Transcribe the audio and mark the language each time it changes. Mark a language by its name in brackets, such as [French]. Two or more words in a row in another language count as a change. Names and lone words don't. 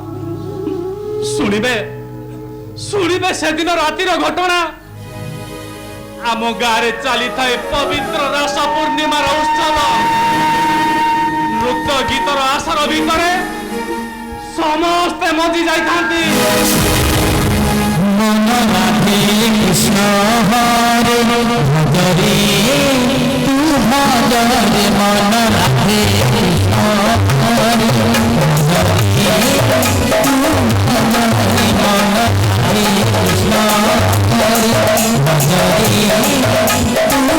[Odia] ଶୁଣିବେ ସେଦିନ ରାତିର ଘଟଣା। ଆମ ଗାଁରେ ଚାଲିଥାଏ ପବିତ୍ର ରାସ ପୂର୍ଣ୍ଣିମାର ଉତ୍ସବ। ନୃତ୍ୟ ଗୀତର ଆସର ଭିତରେ ସମସ୍ତେ ମଜି ଯାଇଥାନ୍ତି। [Bangla] মন রাধে কৃষ্ণ হরে ভজরে তু ভজরে মন রাধে কৃষ্ণ হরে ভজরে তু ভজরে মন রাধে কৃষ্ণ হরে ভজরে তু